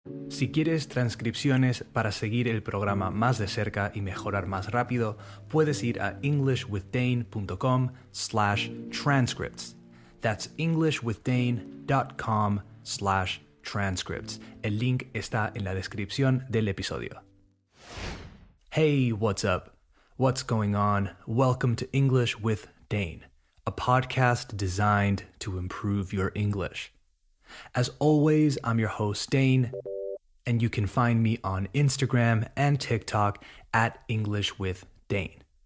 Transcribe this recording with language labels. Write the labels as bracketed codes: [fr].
[es] Si quieres transcripciones para seguir el programa más de cerca y mejorar más rápido, puedes ir a englishwithdane.com/transcripts. [en] That's englishwithdane.com/transcripts. [es] El link está en la descripción del episodio. [en] Hey, what's up? What's going on? Welcome to English with Dane, a podcast designed to improve your English. As always, I'm your host, Dane, and you can find me on Instagram and TikTok at English with Dane.